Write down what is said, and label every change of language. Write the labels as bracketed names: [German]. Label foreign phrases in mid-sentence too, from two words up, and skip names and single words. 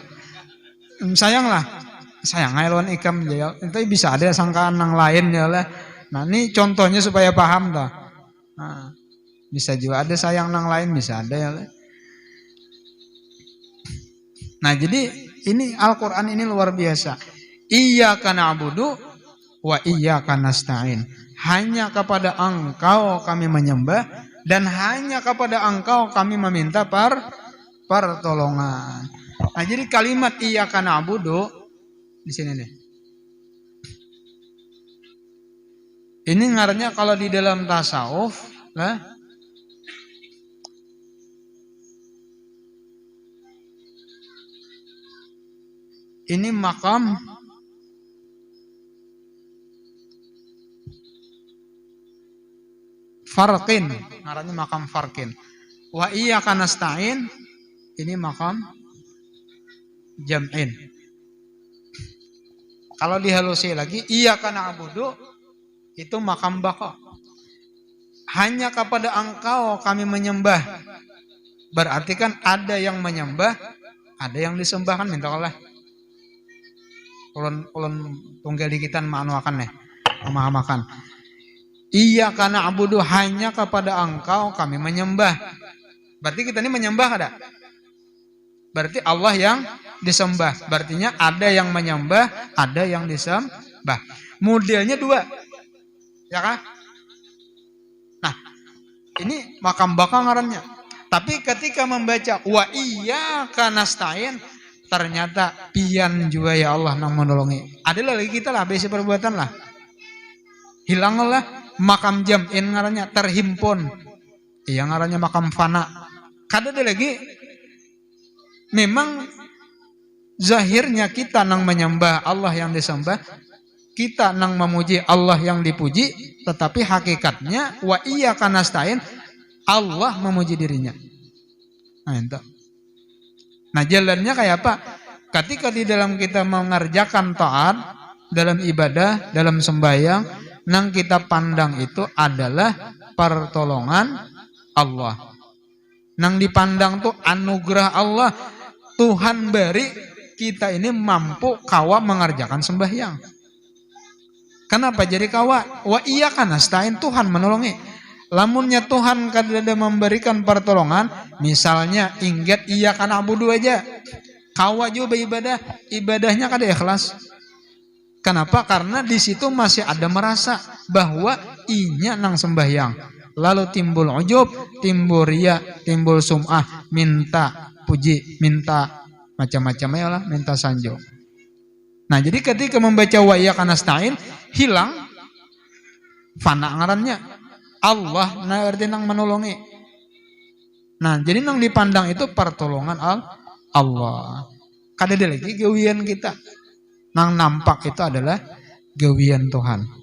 [Banjar] Sayanglah, sayang lawan ikam ya. Itu bisa ada sangkaan nang lain ya lah. Nah, ini contohnya supaya paham dah. Nah, bisa juga ada sayang nang lain, bisa ada ya lah. Nah, jadi ini Al-Quran ini luar biasa. [Arabic] إياك نعبد وإياك نستعين. [Indonesian] Hanya kepada engkau kami menyembah dan hanya kepada engkau kami meminta pertolongan. [Banjar] Nah, jadi kalimat [Arabic] إياك نعبد [Banjar] di sini nih. Ini ngarannya kalau di dalam tasawuf lah, ini makam farqin, ngarannya makam farqin. [Arabic] وإياك نستعين, [Banjar] ini makam jam'in. Kalau dihalusi lagi, [Arabic] إياك نعبد, [Banjar] itu makam baqa. [Indonesian] Hanya kepada engkau kami menyembah. [Banjar] Berarti kan ada yang menyembah, ada yang disembah kan minta Allah. Ulun tunggal dikitan maanuakan nih, memahamakan. [Arabic] إياك نعبد, [Indonesian] hanya kepada engkau kami menyembah. [Banjar] Berarti kita ini menyembah ada. Berarti Allah yang disembah. Berartinya ada yang menyembah, ada yang disembah. Modelnya dua. Ya kan? Nah, ini makam baqa ngarannya. Tapi ketika membaca [Arabic] وإياك نستعين, [Banjar] ternyata pian juga ya Allah nang menolongi. Adalah lagi kita lah besi perbuatan lah. Hilanglah makam jam'in ngarannya, terhimpun. Iya ngarannya makam fana. Kada ada lagi. Memang zahirnya kita nang menyembah Allah yang disembah, kita nang memuji Allah yang dipuji, tetapi hakikatnya [Arabic] وإياك نستعين, [Banjar] Allah memuji dirinya. Nah, itu. Nah, jalannya kayak apa? Ketika di dalam kita mengerjakan taat, dalam ibadah, dalam sembahyang, nang kita pandang itu adalah pertolongan Allah. Nang dipandang tuh anugerah Allah. Tuhan beri kita ini mampu kawa mengerjakan sembahyang. Kenapa jadi kawa? [Arabic] وإياك نستعين, [Banjar] Tuhan menolongi. Lamunnya Tuhan kada memberikan pertolongan, misalnya ingat [Arabic] إياك نعبد [Banjar] aja, kawa juga beribadah, ibadahnya kada ikhlas. Kenapa? Karena di situ masih ada merasa bahwa inya nang sembahyang. Lalu timbul ujub, timbul riya, timbul sum'ah, minta puji, minta macam-macam ya lah, minta sanjung. Nah, jadi ketika membaca [Arabic] وإياك نستعين, [Banjar] hilang fana ngarannya. Allah ngerti nang menolongi. Nah, jadi nang dipandang itu pertolongan Allah. Kada ada lagi gawian kita. Nang nampak itu adalah gawian Tuhan.